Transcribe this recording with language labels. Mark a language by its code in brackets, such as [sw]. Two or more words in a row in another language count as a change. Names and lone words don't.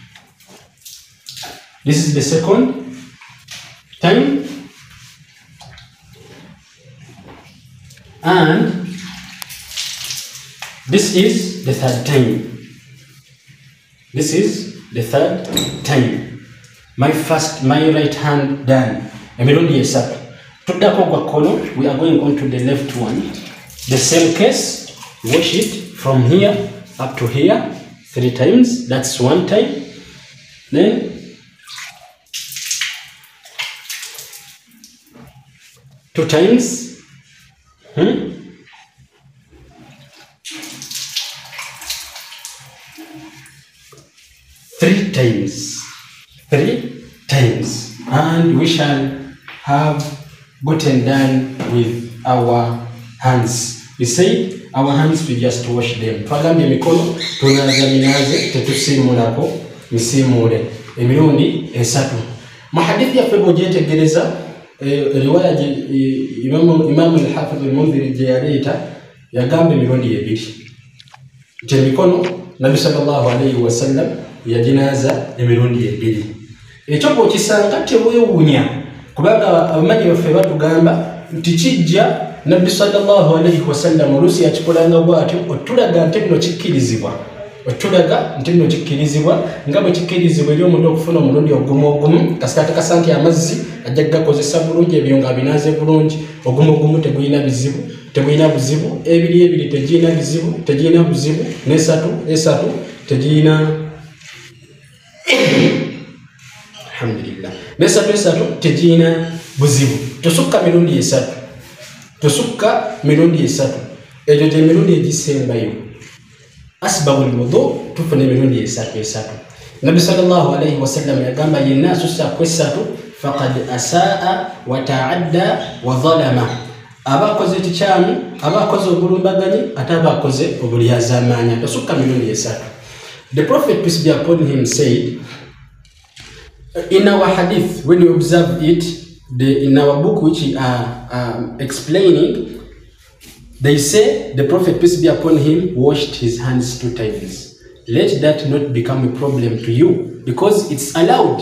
[en] This is the second time. And this is the third time. This is the third time. My right hand done. [lg] Emirundi esatu. Tuddako gwa kkono, [en] we are going on to the left one. The same case, wash it from here up to here 3 times. That's one time. Then 2 times. 3 times. 3 times. And we shall have gotten done with our hands. We say our hands, we just wash them. [lg] Twagambye emikono tunaaza minaaze tetusiimulako misiimuule. emirundi esatu. Mu hadithi yaffe bw'ogyetegereza riwaya Imam al-Hafiz al-Mundhiri gye yaleeta yagamba emirundi 2 nti emikono Nabi [ar] صلى الله عليه وسلم [lg] yaginaza emirundi 2. Ekyo bw'okisanga teweewuunya kubanga abamanyi baffe batugamba nti kijja Nabi [ar] صلى الله عليه وسلم [lg] oluusi yakikolanga bw'atyo otulaga nti nno kikkirizibwa nga bwe kikkirizibwa eri omuntu okufuna omulundi ogumu kasita atakasa nti amazzi ajja gakozesa bulungi ebyo nga binaaze bulungi ogumu tegulina buzibu ebiri tegirina buzibu n'esatu tegirina alhamdulillah n'esatu tegirina buzibu tosukka mirundi esatu egyo gye mirundi egisembayo [ar] أسباب الوضوء [lg] tufune mirundi esatu. Nabi [ar] صلى الله عليه وسلم [lg] yagamba yenna asussa kwesatu [ar] فقد أساء وتعدى وظلم, [lg] abakoze ekikyamu, abakoze obulumbaganyi, ate abakoze obulyazamanya. Tosukka mirundi esatu. [en] The Prophet, peace be upon him, said in our hadith, when you observe it, in our book which we are explaining, they say the Prophet, peace be upon him, washed his hands 2 times. Let that not become a problem to you, because it's allowed.